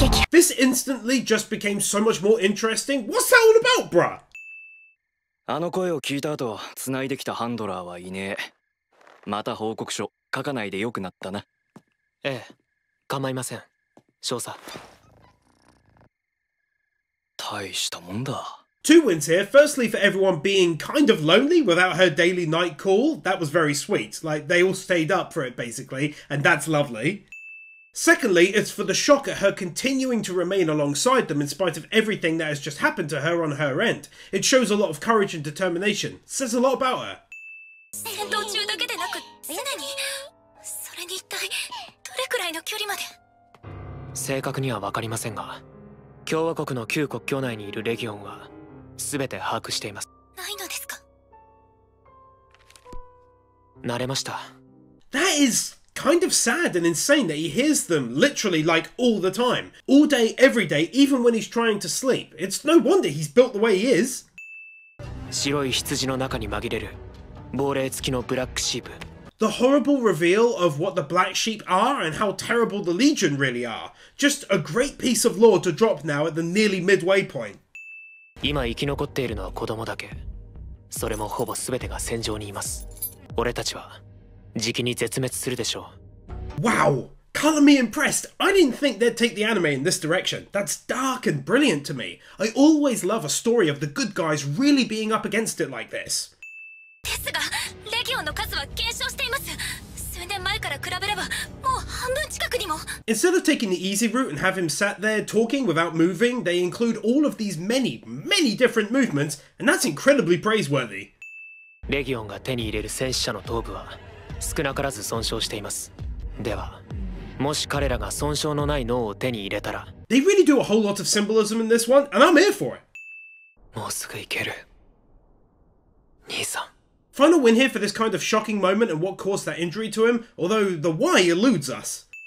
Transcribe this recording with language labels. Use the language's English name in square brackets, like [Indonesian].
[English] This instantly just became so much more interesting. What's that all about, bruh? [Japanese] あの声を聞いた後、繋いできたハンドラーはいねえ。また報告書書かないでよくなったな。ええ、構いません。少佐。大したもんだ。 [English] Two wins here. Firstly, for everyone being kind of lonely without her daily night call. That was very sweet. Like, they all stayed up for it, basically, and that's lovely. Secondly, it's for the shock at her continuing to remain alongside them in spite of everything that has just happened to her on her end. It shows a lot of courage and determination. It says a lot about her. [Japanese] 戦闘中だけでなく常にそれに一体どれくらいの距離まで。正確には分かりませんが、共和国の旧国境内にいるレギオンは全て把握しています。ないのですか。慣れました。 [English] That is kind of sad and insane that he hears them literally like all the time. All day, every day, even when he's trying to sleep. It's no wonder he's built the way he is. [Japanese] 白い羊の中に紛れる亡霊付きのブラックシープ。 [English] The horrible reveal of what the Black Sheep are and how terrible the Legion really are. Just a great piece of lore to drop now at the nearly midway point. [Japanese] 今生き残っているのは子供だけ。それもほぼ全てが戦場にいます。俺たちはじきに絶滅するでしょう。 [English] Wow! Color me impressed. I didn't think they'd take the anime in this direction. That's dark and brilliant to me. I always love a story of the good guys really being up against it like this. [Japanese] ですが、レギオンの数は減少しています。数年前から比べればもう半分近くにも。 [English] Instead of taking the easy route and have him sat there talking without moving, they include all of these many different movements, and that's incredibly praiseworthy. [Japanese] レギオンが手に入れる戦死者の頭部は少なからず損傷しています。では、もし彼らが損傷のない脳を手に入れたら [English] They really do a whole lot of symbolism in this one, and I'm here for it. [Japanese] もうすぐ行ける。兄さん。 [English] Final win here for this kind of shocking moment and what caused that injury to him, although the why eludes us.